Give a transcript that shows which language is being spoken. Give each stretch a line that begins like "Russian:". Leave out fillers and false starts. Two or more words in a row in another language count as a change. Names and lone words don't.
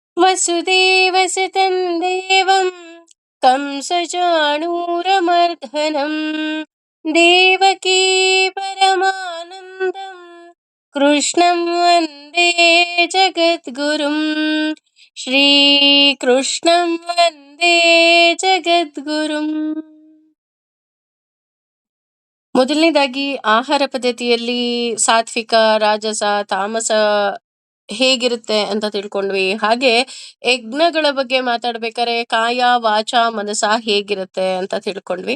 Sanskrit: ವಸುದೇವಸುತಂ ದೇವಂ ಕಂಸಚಾಣೂರಮರ್ದನಂ ದೇವಕೀ ಪರಮಾನಂದಂ ಕೃಷ್ಣಂ ವಂದೇ ಜಗದ್ಗುರುಂ ಶ್ರೀಕೃಷ್ಣಂ ವಂದೇ ಜಗದ್ಗುರುಂ.
Kannada: ಮೊದಲನೇದಾಗಿ ಆಹಾರ ಪದ್ಧತಿಯಲ್ಲಿ ಸಾತ್ವಿಕ, ರಾಜಸ, ತಾಮಸ ಹೇಗಿರುತ್ತೆ ಅಂತ ತಿಳ್ಕೊಂಡ್ವಿ. ಹಾಗೆ ಯಜ್ಞಗಳ ಬಗ್ಗೆ ಮಾತಾಡ್ಬೇಕಾದ್ರೆ ಕಾಯ, ವಾಚ, ಮನಸ ಹೇಗಿರುತ್ತೆ ಅಂತ ತಿಳ್ಕೊಂಡ್ವಿ.